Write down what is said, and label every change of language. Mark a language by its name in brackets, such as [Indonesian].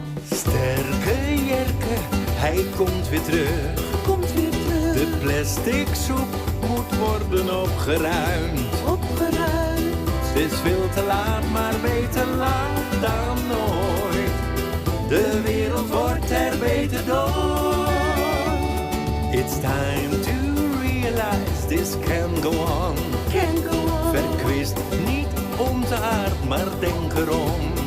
[Dutch] Sterke Jerke, hij komt weer terug. De plastic soep moet worden opgeruimd. Het is veel te laat, maar beter laat dan nooit. De wereld wordt er beter door. [English] It's time to realize this can go on. [Dutch] Verkwist niet onze aard, maar denk erom.